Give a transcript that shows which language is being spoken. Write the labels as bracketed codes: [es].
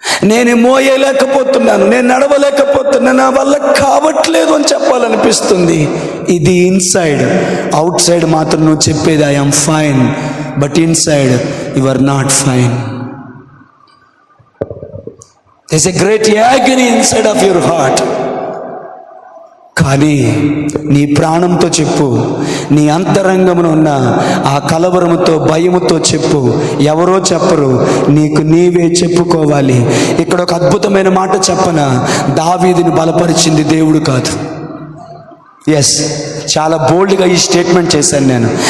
[te] నేను మోయలేకపోతున్నాను, నేను నడవలేకపోతున్నాను, నా వల్ల కావట్లేదు అని చెప్పాలనిపిస్తుంది. ఇది ఇన్సైడ్. [en] outside [te] మాత్రం నువ్వు చెప్పేది [en] I am fine, but inside you are not fine. there's a great agony inside of your heart. [te] కానీ నీ ప్రాణంతో చెప్పు, నీ అంతరంగమున ఉన్న ఆ కలవరముతో, భయముతో చెప్పు. ఎవరో చెప్పరు, నీకు నీవే చెప్పుకోవాలి. ఇక్కడ ఒక అద్భుతమైన మాట చెప్పనా? దావీదుని బలపరిచింది దేవుడు కాదు. ఎస్, చాలా బోల్డ్గా ఈ స్టేట్మెంట్ చేశాను నేను.